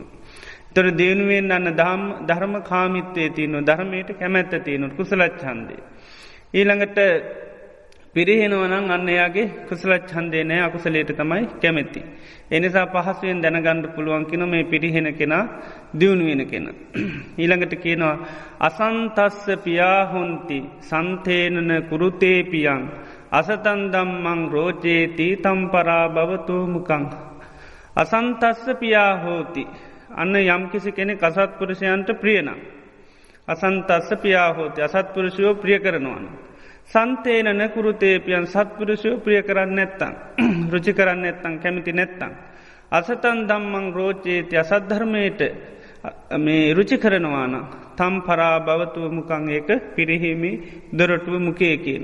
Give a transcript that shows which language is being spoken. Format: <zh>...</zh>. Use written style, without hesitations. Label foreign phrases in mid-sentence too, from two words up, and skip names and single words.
<si>තොර දියුණුවෙන් අන්න ධර්ම කාමිත්වය තියනු ධර්මයට කැමැත්ත තියනු කුසලච්ඡන්දේ. ඊළඟට පිරිහෙනවනං අන්න එයාගේ කුසලච්ඡන්දේ නෑ අකුසලයට තමයි කැමැති. එනිසා පහසුවෙන් දැනගන්න පුළුවන් කියන මේ පිරිහෙන කෙනා දියුණුවෙන කෙන. ඊළඟට කියනවා</si> <pi>අසන්තස්ස පියාහොන්ති සන්තේනන කුරුතේපියන් අසතන් දම්මං රෝචේති තම්පරා භවතු මුකං. අසන්තස්ස පියාහෝති</pi> <si>අන්න යම්කිසි කෙනෙ අසත්පුරුෂයන්ට ප්‍රියනම්.</si> <pi>අසන්තස්ස පියාහෝති</pi> <si>අසත්පුරුෂයෝ ප්‍රිය කරනවන.</si> <pi>සන්තේනන කුරුතේපියන්</pi> <si>සත්පුරුෂයෝ ප්‍රිය කරන්න නැත්තං රුචි කරන්න නැත්තං කැමිති නැත්තං.</si> <pi>අසතන් දම්මං රෝචේති</pi> <si>අසද්ධර්මයට මේ රුචි කරනවාන</si> <pi>තම් පරා භවතුව මුකං</pi> <si>ඒක පිරිහිමි දොරටුව මුකයකින්.</si>